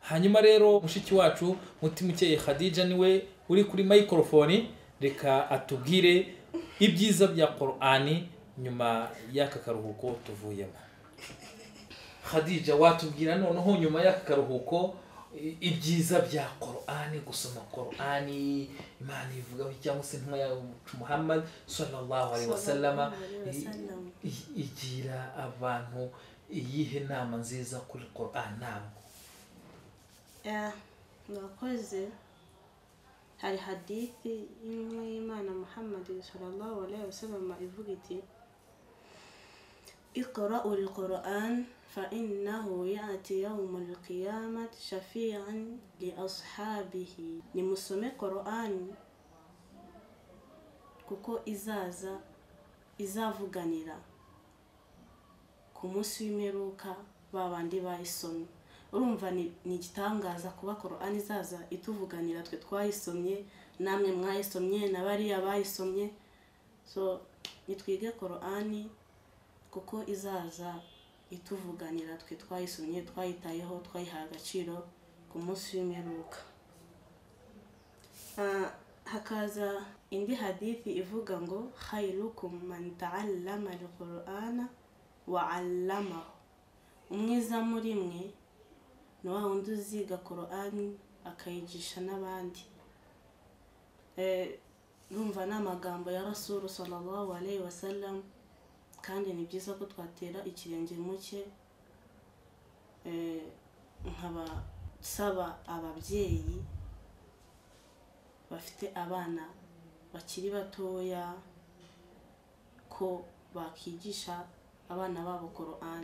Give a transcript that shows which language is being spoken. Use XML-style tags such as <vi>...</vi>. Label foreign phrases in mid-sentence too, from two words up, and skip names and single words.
<rw>hanyuma rero mushiki wacu mutima ukeye Khadija niwe uri kuri microphone, reka atubwire ibyiza bya Qur'ani nyuma y'aka karuhuko tuvuyemo. Khadija, watubwira noneho nyuma y'aka karuhuko ibyiza bya Qur'ani, gusoma Qur'ani Imana ivuga cyangwa se intumwa ya Muhammad</rw> <ar>صلى الله عليه وسلم</ar> <rw>igira abantu iyihe nama nziza kuri Qur'an nabo? Nakoze hari hadithi y'intumwa y'Imana Muhammad</rw> <ar>صلى الله عليه وسلم</ar> <rw>ivuga iti</rw> <ar>اقرأوا القرآن فإنه يأتي يوم القيامة شفيعا لأصحابه.</ar> <rw>nimusome Qur'an kuko izavuganira ku munsi w'imperuka babandi bayisomye. Urumva ni igitangaza kuba Qur'an izaza ituvuganira twe twayisomye, namwe mwayisomye, nabariya bayisomye. So nitwige Qur'an kuko izaza ituvuganira twe twayisomye, twayitayeho, twayihaye agaciro ku munsi w'imperuka. Hakaza indi hadithi ivuga ngo</rw> <ar>خيركم من تعلم القرآن وعلمه.</ar> <rw>Umwiza muri mwe ni wa wundi uziga Qur'an akayigisha n'abandi. Urumva n'amagambo ya Rasul</rw> <ar>صلى الله عليه وسلم,</ar> <rw>kandi ni byiza ko twatera ikirenge muke. Nkaba saba ababyeyi bafite abana bakiri batoya ko bakigisha abana babo Qur'an.</rw>